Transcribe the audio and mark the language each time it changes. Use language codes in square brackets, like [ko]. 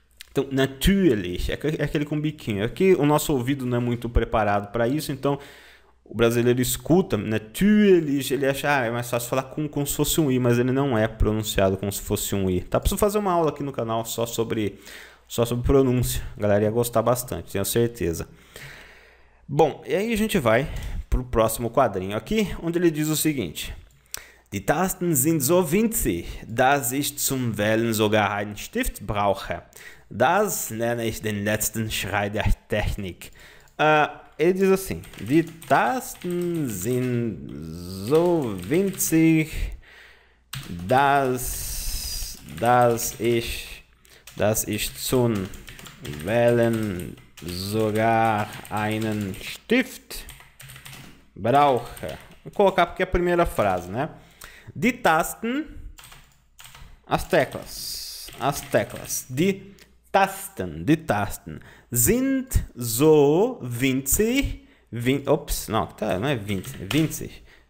[pt] Então, natürlich, é aquele com biquinho. Aqui o nosso ouvido não é muito preparado para isso, então o brasileiro escuta, natürlich, ele acha é mais fácil falar como se fosse um I, mas ele não é pronunciado como se fosse um I. Tá? Preciso fazer uma aula aqui no canal só sobre pronúncia. A galera ia gostar bastante, tenho certeza. Bom, e aí a gente vai para o próximo quadrinho aqui, onde ele diz o seguinte. [de] Die Tasten sind so winzig, dass ich zum Wählen sogar einen Stift brauche. Das nenne ich den letzten Schrei der Technik. [pt] Ele diz assim, [de] die Tasten sind so winzig, dass ich zum Wählen sogar einen Stift brauche. [pt] Vou colocar porque é a primeira frase, né? [de] Die Tasten, [pt] as teclas. [de] Die Tasten sind so winzig, [pt] não é 20, é 20.